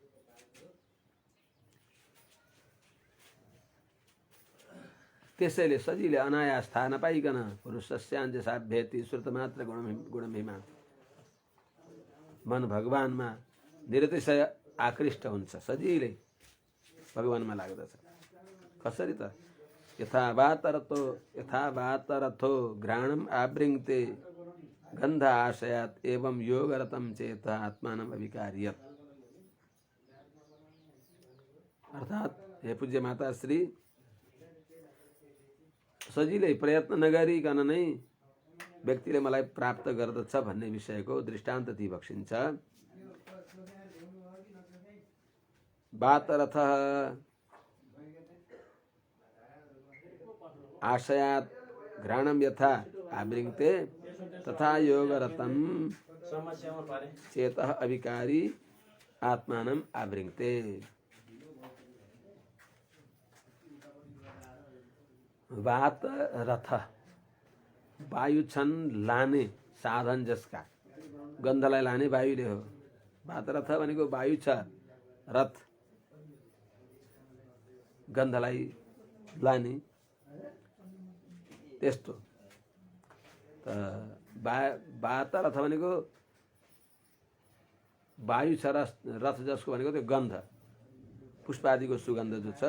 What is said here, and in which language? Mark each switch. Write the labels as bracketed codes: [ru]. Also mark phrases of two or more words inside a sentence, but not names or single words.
[ne] त्यसैले सजिलै अनायास थाहा नपाइकन [sa] पुरुषस्याञ्जसाभ्येति श्रुतमात्र [ne] गुणमहिमा मन भगवानमा निरतिशय आकृष्ट हुन्छ, सजिलै भगवानमा लाग्दछ। कसरी त? [sa] यथा वातरथो घ्राणम आवृङ्क्ते गन्ध आशयात् एवं योगरतं चेत आत्मानं अविकार्यत्। [ne] अर्थात् हे पूज्य माता श्री, सजिलै प्रयत्न नगरिकन नै व्यक्तिले मलाई प्राप्त गर्दछ भन्ने विषयको दृष्टान्त दिइबक्सिन्छ। [sa] वातरथ आशयात् घ्राणम यथा आवृङ्क्ते तथा योगरतं चेतः अविकारी आत्मानं आवृङ्क्ते। [ne] वात रथ वायु छन् लाने साधन जसका, गन्धलाई लाने वायुले हो। वात रथ भनेको वायु छ, रथ गन्धलाई लाने, त्यस्तो। वात रथ भनेको वायु छ, रथ जसको भनेको त्यो गन्ध, पुष्पादिको सुगन्ध जो छ।